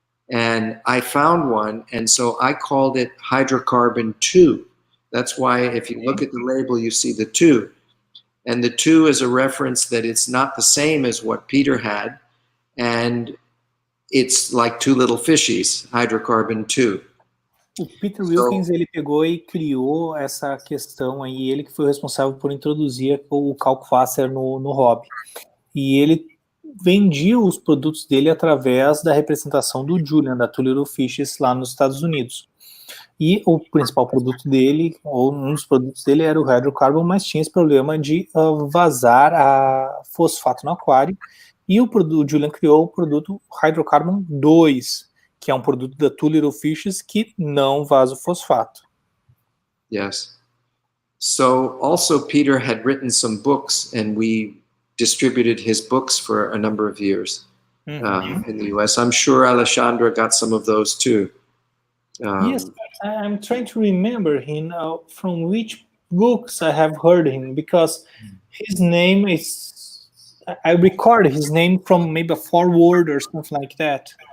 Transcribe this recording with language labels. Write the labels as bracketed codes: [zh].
[en] And I found one, and so I called it hydrocarbon 2. That's why if you look at the label, you see the 2. And the 2 is a reference that it's not the same as what Peter had, and it's like two little fishies, hydrocarbon 2. [pt] O Peter Wilkins, ele pegou e criou essa questão aí, ele que foi responsável por introduzir o Kalkwasser no hobby. E ele vendia os produtos dele através da representação do Julian, da Two Little Fishes, lá nos Estados Unidos. E o principal produto dele, ou um dos produtos dele, era o hydrocarbon, mas tinha esse problema de vazar a fosfato no aquário. E o Julian criou o produto hydrocarbon 2, que é um produto da Two Little Fishes que não vaza o fosfato. [en] Yes. So also Peter had written some books, and we distributed his books for a number of years in the US. I'm sure Alexandra got some of those too. Yes, I'm trying to remember him from which books I have heard him, because his name is, I record his name from maybe a foreword or something like that.